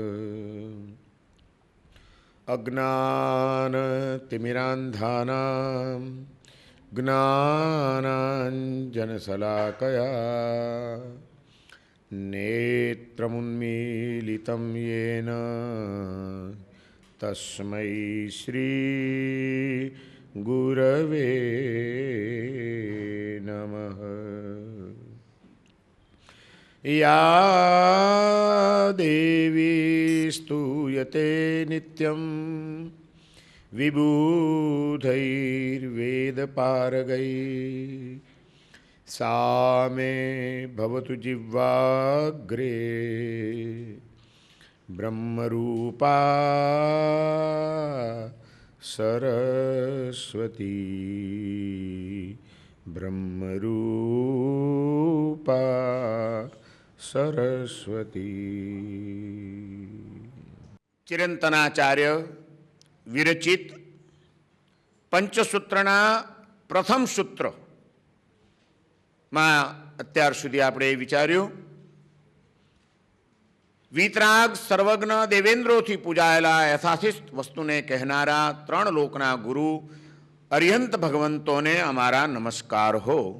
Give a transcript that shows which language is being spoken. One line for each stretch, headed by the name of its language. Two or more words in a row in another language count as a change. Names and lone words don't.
Sanskrit: અજ્ઞાનતિમિરાંધાનાં જ્ઞાનાંજનશલાકયા નેત્રముન્મીલિतं येन તસ્મૈ શ્રી ગુરવે નમઃ. યા દેવી સ્તુયતે નિત્યં વિબુધૈર્વેદપારગૈः सा मे भवतु जिह्वाग्रे ब्रह्मरूपा सरस्वती ब्रह्मरूपा સરસ્વતી.
Gujarati: ચિરંતનાચાર્ય વિરચિત પંચસૂત્રના પ્રથમ સૂત્ર માં અત્યાર સુધી આપણે વિચાર્યું વીતરાગ સર્વજ્ઞ દેવેન્દ્રોથી પૂજાયેલા યથાશિષ્ટ વસ્તુને કહેનારા ત્રણ લોકના ગુરુ અરિહંત ભગવંતોને અમારા નમસ્કાર હો.